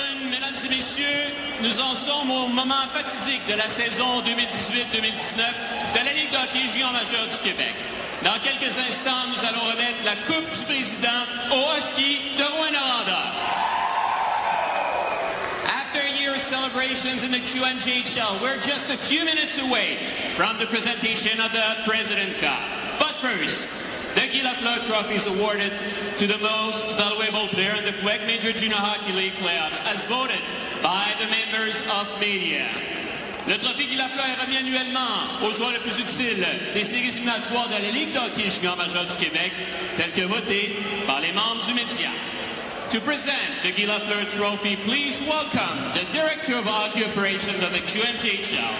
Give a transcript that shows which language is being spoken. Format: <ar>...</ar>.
<fr>Mesdames et messieurs, nous en sommes au moment fatidique de la saison 2018-2019 de la Ligue de hockey junior majeur du Québec. Dans quelques instants, nous allons remettre la Coupe du Président aux Huskies de Rouyn-Noranda.</fr> <en>After a year's celebrations in the QMJHL, we're just a few minutes away from the presentation of the President Cup. But first, the Guy Lafleur Trophy is awarded to the most valuable player in the Quebec Major Junior Hockey League playoffs, as voted by the members of media.</en> <fr>Le trophée Guy Lafleur est remis annuellement aux joueurs les plus utiles des séries éliminatoires de la Ligue de hockey junior majeur du Québec, tel que voté par les membres du média.</fr> <en>To present the Guy Lafleur Trophy, please welcome the Director of Hockey Operations of the QMJHL.</en>